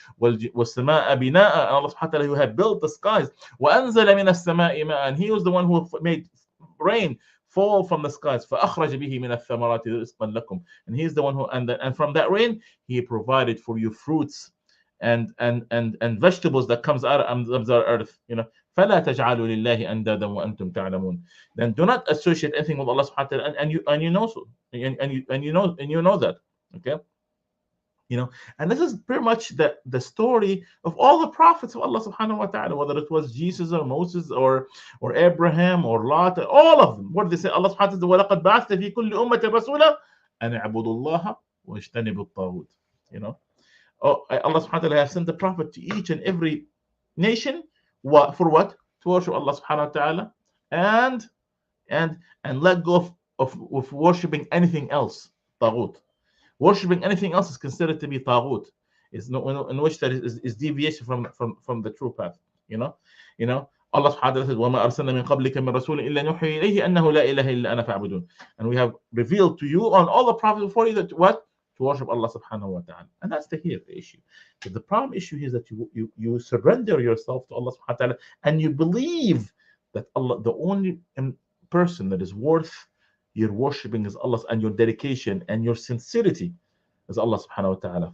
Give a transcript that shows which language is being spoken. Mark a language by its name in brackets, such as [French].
[Arabic] وَالسَّمَاءَ بِنَاءً, [English] and Allah subhanahu wa ta'ala who have built the skies. [Arabic] وَأَنزَلَ مِنَ السَّمَاءِ مَاءً, [English] and he was the one who made rain fall from the skies. [Arabic] فَأَخْرَجَ بِهِ مِنَ الثَّمَرَاتِ رِزْقًا لَكُمْ, [English] and he is the one who, and from that rain he provided for you fruits and vegetables that comes out of the earth. You know, [Arabic] فلا تجعلوا لله أندادا وأنتم تعلمون. [English] Then do not associate anything with Allah subhanahu wa ta'ala, and you know so, and you know that. Okay, you know, and this is pretty much the story of all the prophets of Allah subhanahu wa ta'ala, whether it was Jesus or Moses or Abraham or Lot, all of them. What did they say? [Arabic] Allah subhanahu wa ta'ala, وَلَقَدْ بَعَثْنَا فِي كُلِّ أُمَّةٍ رَسُولًا أَنِ اعْبُدُوا اللَّهَ وَاجْتَنِبُوا الطَّاغُوتَ. [English] You know, Allah subhanahu wa ta'ala has sent the prophet to each and every nation. For what? To worship Allah subhanahu wa ta'ala and let go of worshipping anything else. Taghut. Worshipping anything else is considered to be taghut. Is no, in which that is deviation from the true path. You know, Allah subhanahu wa ta'ala says, [Arabic] وَمَا أَرْسَلْنَا مِنْ قَبْلِكَ مِنْ رَسُولٍ إِلَّا نُوحِي إِلَيْهِ أَنَّهُ لَا إِلَهَ إِلَّا أَنَا فَاعْبُدُونِ. [English] And we have revealed to you on all the prophets before you that what? To worship Allah subhanahu wa ta'ala. And that's the issue. But the problem issue is that you surrender yourself to Allah subhanahu wa ta'ala, and you believe that Allah, the only person that is worth your worshipping is Allah, and your dedication and your sincerity is Allah subhanahu wa ta'ala.